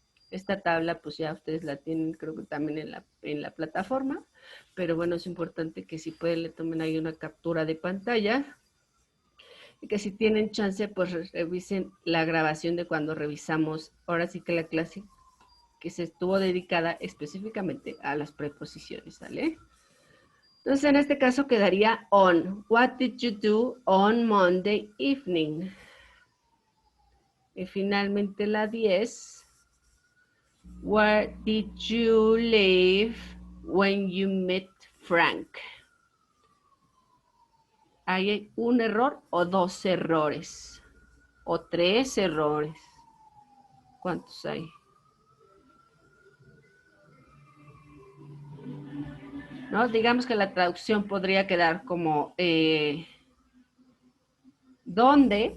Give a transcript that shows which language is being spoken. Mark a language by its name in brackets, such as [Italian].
[Spanish] Esta tabla, pues ya ustedes la tienen, creo que también en la plataforma, pero bueno, es importante que si pueden le tomen ahí una captura de pantalla y que si tienen chance, pues revisen la grabación de cuando revisamos, ahora sí que la clase que se estuvo dedicada específicamente a las preposiciones, ¿sale? Entonces, en este caso quedaría on. [English] What did you do on Monday evening? [Spanish] Y finalmente la 10. [English] Where did you live when you met Frank? [Spanish] ¿Hay un error o dos errores? ¿O tres errores? ¿Cuántos hay? ¿No? Digamos que la traducción podría quedar como ¿dónde?